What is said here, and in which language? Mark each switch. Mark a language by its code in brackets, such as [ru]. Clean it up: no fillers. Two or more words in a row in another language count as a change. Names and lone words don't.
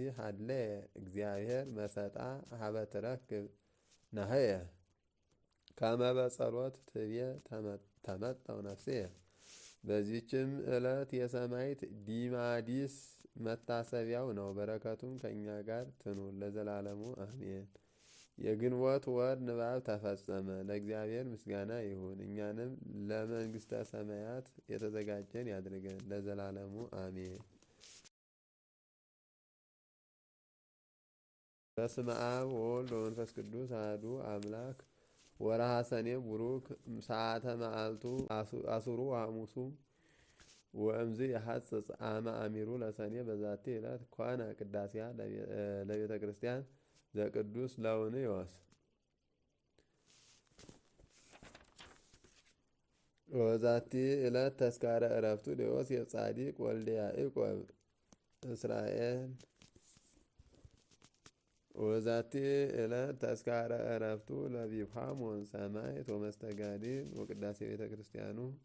[gez] ሀለየ እግዚአብሔር መሰጣ ሀበ ትረክብ ነህየ። ከመ በጸሎት ትቤ ተመጠው ነፍስየ። [am] በዚህችም ዕለት የሰማዕት ዲማዲስ መታሰቢያው ነው። በረከቱም ከእኛ ጋር ትኑር ለዘላለሙ አሜን። የግንቦት ወር ንባብ ተፈጸመ። ለእግዚአብሔር ምስጋና ይሁን። እኛንም ለመንግሥተ ሰማያት የተዘጋጀን ያድርገን ለዘላለሙ አሜን። [gez] በስመ አብ ወወልድ ወመንፈስ ቅዱስ አሐዱ አምላክ። ወርኃ ሰኔ ቡሩክ ሰዓተ መዓልቱ አስሩ ሐሙሱ ወእምዝ የሐጽጽ አመ አሚሩ ለሰኔ በዛቲ ዕለት ኮነ ቅዳሴያ ለቤተ ክርስቲያን ዘቅዱስ ለውንዮስ። ወዛቲ ዕለት ተስካረ ዕረፍቱ ለዮሴፍ ጻዲቅ ወልደ ያዕቆብ እስራኤል። ወዛቲ ዕለት ተስካረ ዕረፍቱ ለቢፋሞን ሰማዕት ወመስተጋድል ወቅዳሴ ቤተ ክርስቲያኑ።